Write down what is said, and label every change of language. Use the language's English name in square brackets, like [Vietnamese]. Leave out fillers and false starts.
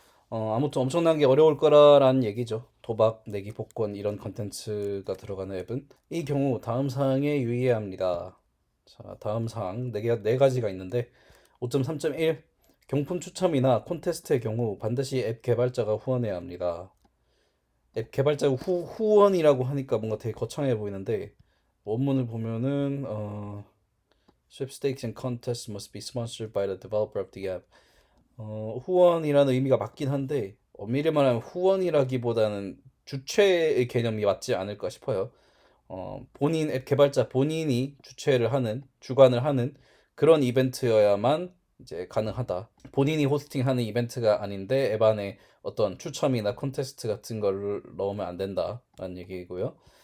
[Korean] 아무튼 엄청나게 어려울 거라는 얘기죠. 도박, 내기, 복권 이런 컨텐츠가 들어가는 앱은 이 경우 다음 사항에 유의해야 합니다. 자, 다음 사항 네 가지가 있는데 5.3.1 경품 추첨이나 콘테스트의 경우 반드시 앱 개발자가 후원해야 합니다. 앱 개발자가 후원이라고 하니까 뭔가 되게 거창해 보이는데 원문을 보면은 [English] sweepstakes and contests must be sponsored by the developer of the app. [Korean] 후원이라는 의미가 맞긴 한데 엄밀히 말하면 후원이라기보다는 주최의 개념이 맞지 않을까 싶어요. 본인 앱 개발자 본인이 주관을 하는 그런 이벤트여야만 이제 가능하다. 본인이 호스팅하는 이벤트가 아닌데 앱 안에 어떤 추첨이나 콘테스트 같은 걸 넣으면 안 된다라는 얘기고요.